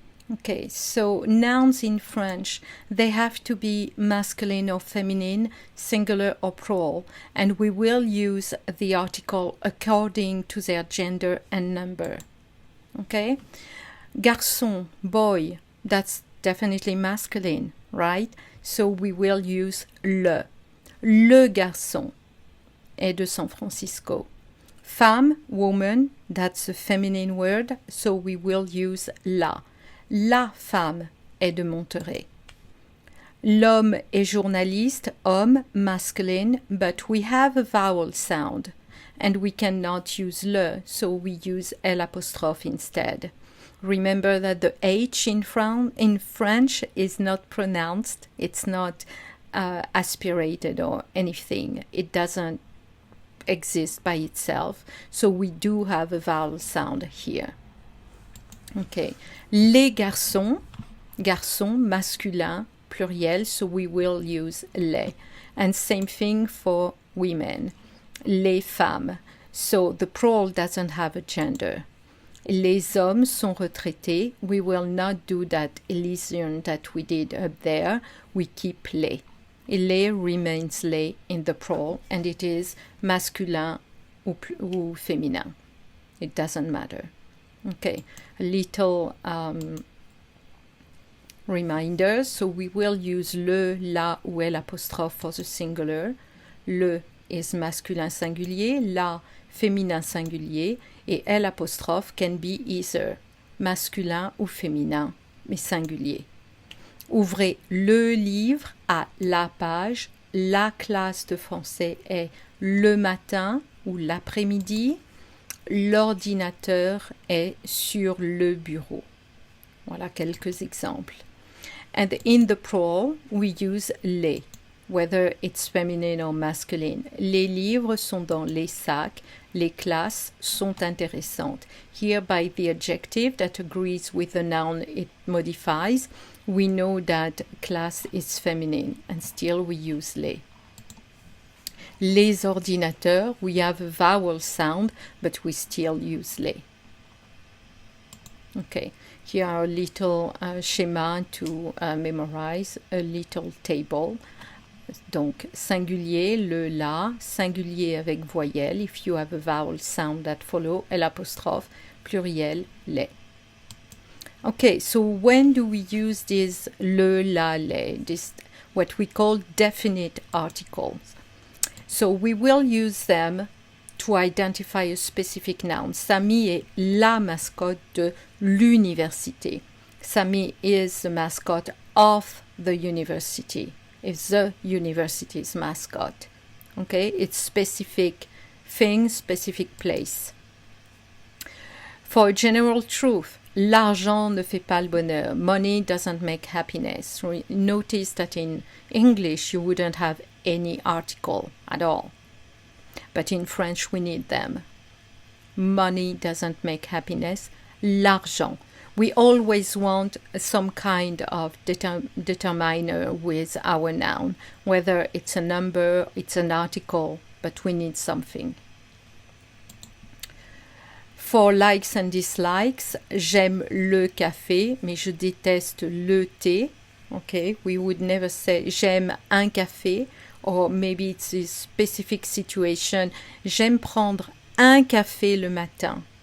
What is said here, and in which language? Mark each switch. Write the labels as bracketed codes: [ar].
[en] Okay, so nouns in French, they have to be masculine or feminine, singular or plural, and we will use the article according to their gender and number. Okay? Garçon, boy, that's definitely masculine, right? So we will use le. [fr] Le garçon est de San Francisco. [en] Femme, woman, that's a feminine word, so we will use la. [fr] La femme est de Monterrey. L'homme est journaliste, [en] homme, masculine, but we have a vowel sound, and we cannot use le, so we use l'apostrophe instead. Remember that the H in French is not pronounced, it's not aspirated or anything. It doesn't exist by itself, so we do have a vowel sound here. Okay, les garçons, garçons masculin, pluriel, so we will use les. And same thing for women, les femmes. So the plural doesn't have a gender. [fr] Les hommes sont retraités. [en] We will not do that elision that we did up there. We keep les. Les remains les in the plural, and it is [fr] masculin ou féminin. [en] It doesn't matter. Okay, a little reminder. So we will use le, la ou l'apostrophe for the singular. [fr] Le is masculin singulier, la féminin singulier, et l'apostrophe [en] can be either [fr] masculin ou féminin, mais singulier. Ouvrez le livre à la page. La classe de français est le matin ou l'après-midi. L'ordinateur est sur le bureau. Voilà quelques exemples. [en] And in the plural, we use les, whether it's feminine or masculine. [fr] Les livres sont dans les sacs. Les classes sont intéressantes. [en] Here, by the adjective that agrees with the noun it modifies, we know that class is feminine, and still we use les. Les ordinateurs, we have a vowel sound, but we still use les. Okay, here are a little schema to memorize, a little table. [fr] Donc, singulier, le, la, singulier avec voyelle, [en] if you have a vowel sound that follow, [fr] l'apostrophe, pluriel, les. [en] Okay, so when do we use this le, la, les, this what we call definite articles? So we will use them to identify a specific noun. [fr] Samy est la mascotte de l'université. [en] Samy is the mascot of the university. It's the university's mascot. Okay, it's specific thing, specific place. For general truth, [fr] l'argent ne fait pas le bonheur. [en] Money doesn't make happiness. Notice that in English you wouldn't have any article at all. But in French we need them. Money doesn't make happiness. L'argent. We always want some kind of determiner with our noun, whether it's a number, it's an article, but we need something. For likes and dislikes, [fr] j'aime le café, mais je déteste le thé. [en] Okay, we would never say [fr] j'aime un café, [en] or maybe it's a specific situation. [fr] J'aime prendre un café le matin.